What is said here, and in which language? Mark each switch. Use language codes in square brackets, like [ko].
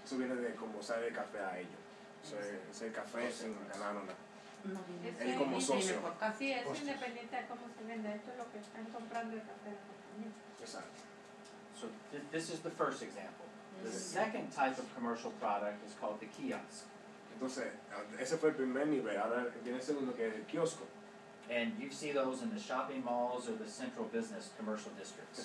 [es] Eso viene de como sale el café a ellos. Es el café sin ganar nada. Él como socio. Sí, es Costos. independiente de cómo se vende. Esto es lo que están comprando el café de la compañía. Exacto. [en] So this is the first example. The second type of commercial product is called the kiosk. [es] Entonces, ese fue el primer nivel. Ahora viene el segundo, que es el kiosco. [en] And you see those in the shopping malls or the central business commercial districts.